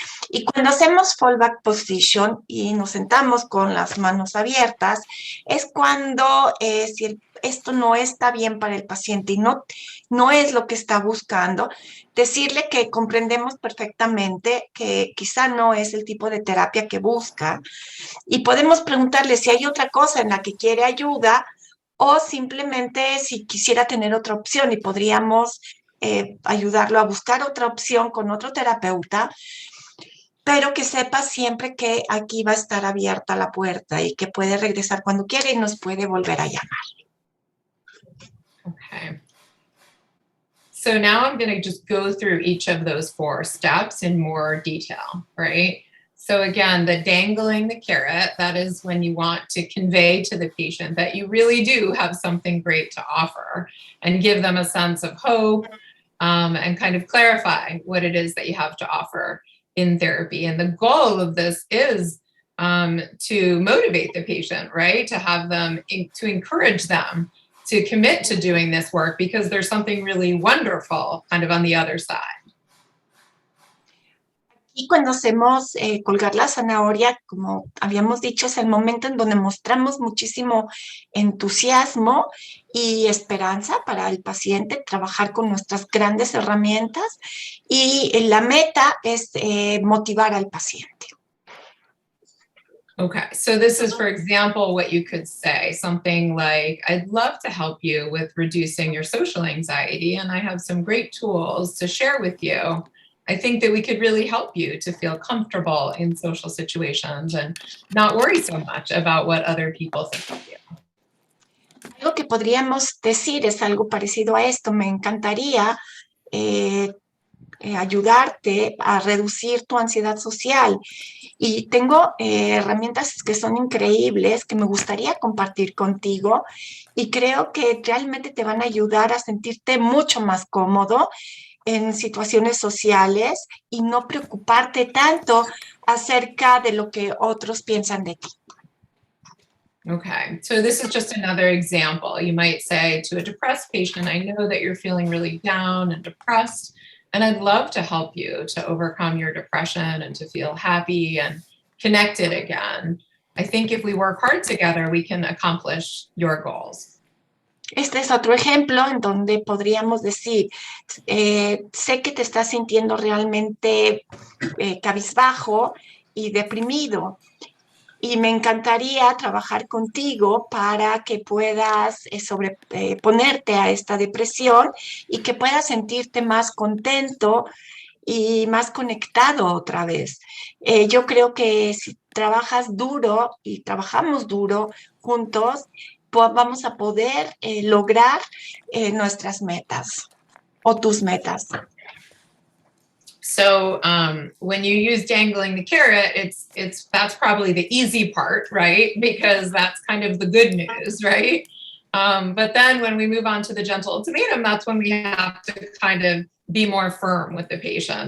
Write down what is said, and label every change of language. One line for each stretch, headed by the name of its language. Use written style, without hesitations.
Spanish: Y cuando hacemos fallback position y nos sentamos con las manos abiertas, es cuando si esto no está bien para el paciente y no es lo que está buscando, decirle que comprendemos perfectamente que quizá no es el tipo de terapia que busca, y podemos preguntarle si hay otra cosa en la que quiere ayuda, o simplemente si quisiera tener otra opción, y podríamos ayudarlo a buscar otra opción con otro terapeuta, pero que sepa siempre que aquí va a estar abierta la puerta y que puede regresar cuando quiera y nos puede volver a llamar.
English: Okay. So now I'm going to just go through each of those 4 steps in more detail, right? So again, the dangling the carrot, that is when you want to convey to the patient that you really do have something great to offer, and give them a sense of hope, and kind of clarify what it is that you have to offer in therapy. And the goal of this is to motivate the patient, right? To have them, to encourage them to commit to doing this work, because there's something really wonderful kind of on the other side.
Spanish: Y cuando hacemos colgar la zanahoria, como habíamos dicho, es el momento en donde mostramos muchísimo entusiasmo y esperanza para el paciente, trabajar con nuestras grandes herramientas, y la meta es motivar al paciente.
English: Okay, so this is, for example, what you could say, something like, I'd love to help you with reducing your social anxiety, and I have some great tools to share with you. I think that we could really help you to feel comfortable in social situations and not worry so much about what other people think of you.
Spanish: Algo que podríamos decir es algo parecido a esto: me encantaría ayudarte a reducir tu ansiedad social, y tengo herramientas que son increíbles, que me gustaría compartir contigo, y creo que realmente te van a ayudar a sentirte mucho más cómodo en situaciones sociales y no preocuparte tanto acerca de lo que otros piensan de ti.
English: Okay, so this is just another example. You might say to a depressed patient, I know that you're feeling really down and depressed, and I'd love to help you to overcome your depression and to feel happy and connected again. I think if we work hard together, we can accomplish your goals.
Spanish: Este es otro ejemplo en donde podríamos decir, sé que te estás sintiendo realmente cabizbajo y deprimido, y me encantaría trabajar contigo para que puedas ponerte a esta depresión y que puedas sentirte más contento y más conectado otra vez. Yo creo que si trabajas duro y trabajamos duro juntos, pues vamos a poder lograr nuestras metas o tus metas.
English: So when you use dangling the carrot, that's probably the easy part, right? Because that's kind of the good news, right? But then when we move on to the gentle ultimatum, that's when we have to kind of be more firm with the patient.